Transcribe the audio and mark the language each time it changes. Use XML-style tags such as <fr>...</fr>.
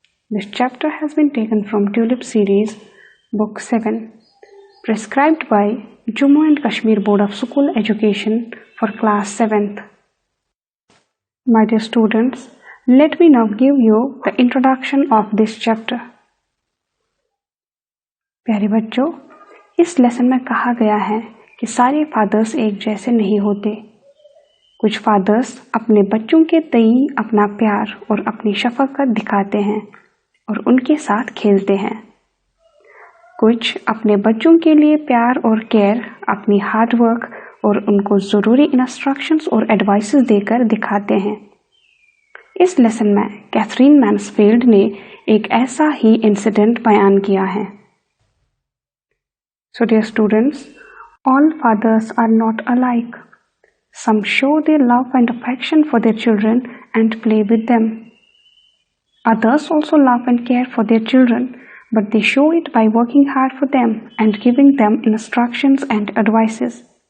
<en>This chapter has been taken from Tulip series, Book 7, prescribed by Jammu and Kashmir Board of School Education for class 7th. My dear students, let me now give you the introduction of this chapter.</en> <hi>प्यारे बच्चों, इस lesson में कहा गया है कि सारे fathers एक जैसे नहीं होते। कुछ फादर्स अपने बच्चों के तई अपना प्यार और अपनी शफकत दिखाते हैं और उनके साथ खेलते हैं। कुछ अपने बच्चों के लिए प्यार और केयर अपनी हार्ड वर्क और उनको ज़रूरी इंस्ट्रक्शंस और एडवाइसेस देकर दिखाते हैं। इस लेसन में कैथरीन मैन्सफील्ड ने एक ऐसा ही इंसिडेंट बयान किया है।</hi> <en>So dear students, all fathers are not alike. Some show their love and affection for their children and play with them. Others also love and care for their children, but they show it by working hard for them and giving them instructions and advices.</en>